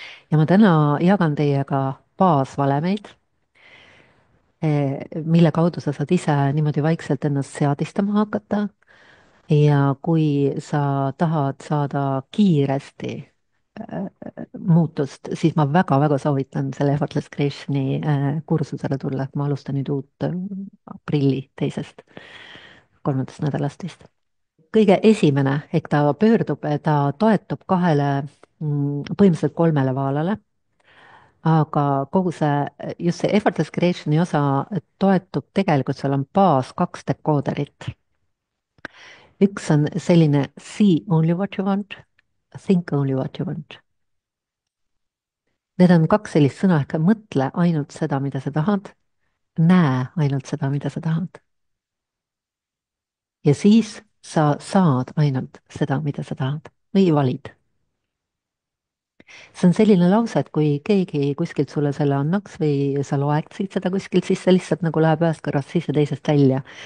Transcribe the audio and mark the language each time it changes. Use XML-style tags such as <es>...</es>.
<et>ja ma täna jagan teiega baasvalemeid, mille kaudu sa saad ise niimoodi vaikselt ennast seadistama hakata ja kui sa tahad saada kiiresti muutust, siis ma väga-väga soovitan selle Effortless Creationi kursusele tulla, et ma alustan nüüd uut aprilli teisest, 3. nädalast vist. kõige esimene, ehk ta toetub kahele, põhimõtteliselt 3 vaalale, aga kogu see, just see Effortless Creationi osa toetub tegelikult, seal on baas 2 dekooderit. üks on selline</et> <en>see only what you want, think only what you want.</en> <et>Need on 2 sellist sõna, ehk mõtle ainult seda, mida sa tahad, näe ainult seda, mida sa tahad. Ja siis sa saad ainult seda, mida sa tahad või valid. See on selline lause, et kui keegi kuskilt sulle selle annaks või sa loeksid seda kuskilt, siis see lihtsalt nagu läheb ühest kõrvast sisse, teisest välja.</et>